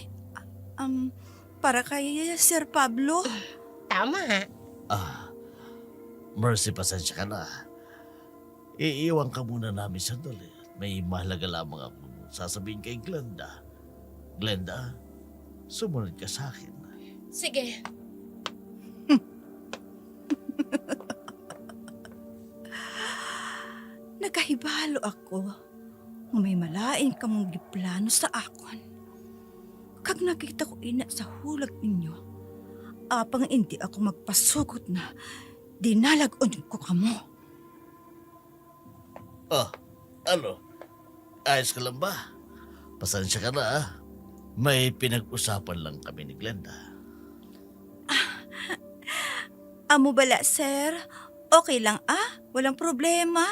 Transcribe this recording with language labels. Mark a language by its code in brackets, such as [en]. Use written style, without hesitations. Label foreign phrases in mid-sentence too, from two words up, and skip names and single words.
[tl] Para kay Sir Pablo. Tama. Mercy, pasensya ka na. Iiwan ka muna namin sandali. May mahalaga lamang ako sasabihin kay Glenda. Glenda, sumunod ka sa akin. Sige. [hil] Nakahibalo ako. May malain ka mong giplano sa akon. Kag nakita ko ina sa hulag ninyo, apang [tl] hindi ako [hil] magpasugot na dinalagon ko kamo. [tl] Ano? Ayos ka lang ba? Pasensya ka na. May pinag-usapan lang kami ni Glenda. [hil] Amo bala, sir? [tl] Okay lang, Walang problema.